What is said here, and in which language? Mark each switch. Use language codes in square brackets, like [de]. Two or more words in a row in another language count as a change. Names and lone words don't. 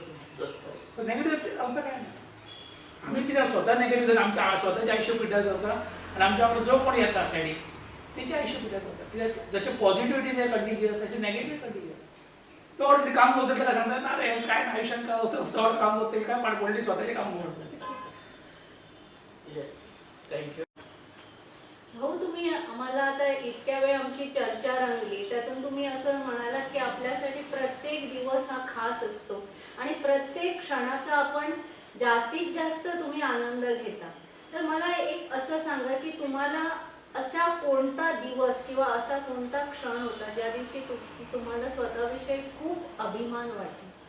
[en] so negative [kok] रावता काय ना. आमी कित्याक स्वता नेगेटिव्ह करता, आमच्या स्वताचें आयुश्य पिड्ड्यार करता आनी आमच्या वांगडा जो कोण येता सायडीक तेचें आयुश्य पिड्ड्यार करता. कित्याक जशें पॉझिटिव्हिटी जे कंटिन्युअस तशें [en] negative continuous. [kok] तो व्हड कितें काम करता तेका सांगता ना रे काय ना आयुश्यान काय व्हड काम करता काय पाडपडली स्वताचें काम करता. [en] yes, thank you. [mr] हो, तुम्ही आम्हाला आता इतक्या वेळ आमची चर्चा रंगली त्यातून तुम्ही असं म्हणालात की आपल्यासाठी प्रत्येक दिवस हा खास असतो आणि प्रत्येक क्षणाचा आपण जास्तीत जास्त तुम्ही आनंद घेता. तर मला एक असं सांगा की तुम्हाला असा कोणता दिवस किंवा असा कोणता क्षण होता ज्या दिवशी तुम्हाला स्वतःविषयी खूप अभिमान वाटला?